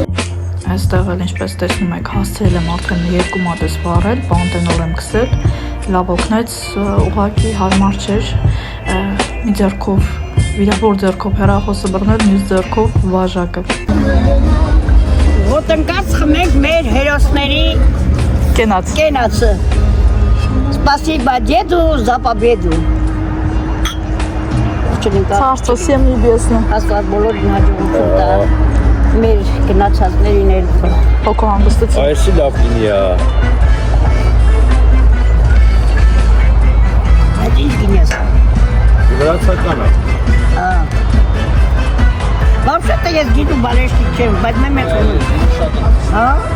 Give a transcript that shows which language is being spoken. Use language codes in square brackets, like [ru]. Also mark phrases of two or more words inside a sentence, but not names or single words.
[hy] Այստեղ էլ ինչպես տեսնում եք, հասցրել եմ արդեն 2 մատես վառել, բանտենոր եմ քսել, լավ օգնեց, ուղղակի հարմար չէր, մի ձեռքով, վիրավոր ձեռքով հեռախոսը բռնել, մյուս ձեռքով բաժակը։ Ոտնկած խմենք մեր հերոսների կենացը։ [ru] Спасибо деду за победу։ Царство всем небесное։ [hy] Աստված բոլորին հաջողություն տա։ Մեր գնացածներին էլ հոգու հանգստություն։ Այսի լավ գինի է։ Այդ ինչ գինի է։ Վրացական է։ Вообще-то ես գիտու բալեշտիկ չեմ, բայց մեկ խմում։ Հա։